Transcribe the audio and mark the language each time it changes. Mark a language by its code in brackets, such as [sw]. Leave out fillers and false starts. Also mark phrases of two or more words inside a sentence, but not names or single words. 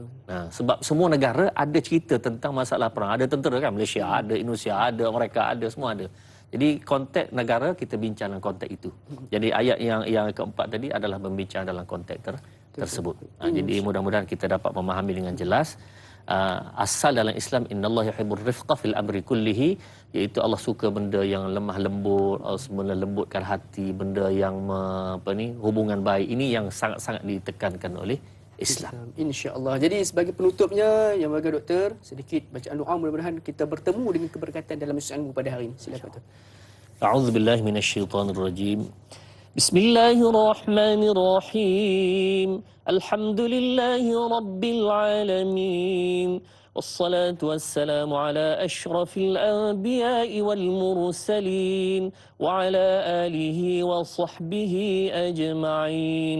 [ms] Nah, sebab semua negara ada cerita tentang masalah perang. Ada tentera kan, Malaysia ada, Indonesia ada, mereka ada, semua ada. Jadi konteks negara kita bincang dalam konteks itu. Jadi ayat yang keempat tadi adalah membincang dalam konteks tersebut. Jadi mudah-mudahan kita dapat memahami dengan jelas asal dalam Islam, [ar] إن الله يحب الرفق في الأمر كله, [ms] iaitu Allah suka benda yang lemah lembut, melembutkan hati, benda yang hubungan baik. Ini yang sangat-sangat ditekankan oleh Islam. [ar] إن شاء الله. [ms] Jadi sebagai penutupnya, yang bagi doktor, sedikit bacaan doa, mudah-mudahan kita bertemu dengan keberkatan dalam ilmu pada hari ini. Silakan doktor. [ar] أعوذ بالله من الشيطان الرجيم. بسم الله الرحمن الرحيم. الحمد لله رب العالمين. والصلاة والسلام على أشرف الأنبياء والمرسلين وعلى آله وصحبه أجمعين.